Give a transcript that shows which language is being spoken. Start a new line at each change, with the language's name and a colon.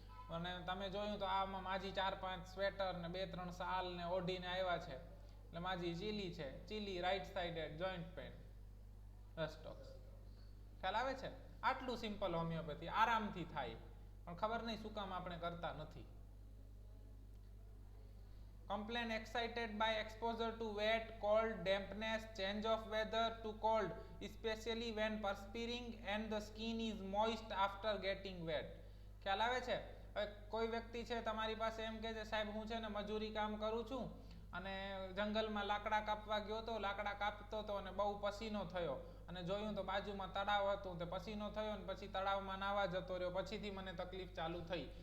Gujarati: અને તમે જોયું તો આમાં માજી 4-5 સ્વેટર ને 2-3 શાલ ને ઓઢીને આવ્યા છે એટલે માજી ચીલી છે.
English: ચીલી right sided joint pain, રસ્ટોક્સ.
Gujarati: ખ્યાલ આવે છે? આટલું સિમ્પલ હોમિયોપેથી આરામથી થાય, પણ ખબર નહીં શું કામ આપણે કરતા નથી.
English: Complain excited by exposure to wet, cold, dampness, change of weather to cold, especially when perspiring and the skin is moist after getting wet.
Gujarati: ખ્યાલ આવે છે? કોઈ વ્યક્તિ છે તમારી પાસે એમ કહે છે સાહેબ હું છે ને મજૂરી કામ કરું છું અને જંગલમાં લાકડા કાપવા ગયો તો, લાકડા કાપતો હતો અને બહુ પસીનો થયો અને જોયું તો બાજુમાં તળાવ હતું, તે પસીનો થયો ને પછી તળાવમાં નાવા જતો રહ્યો, પછીથી મને તકલીફ ચાલુ થઈ.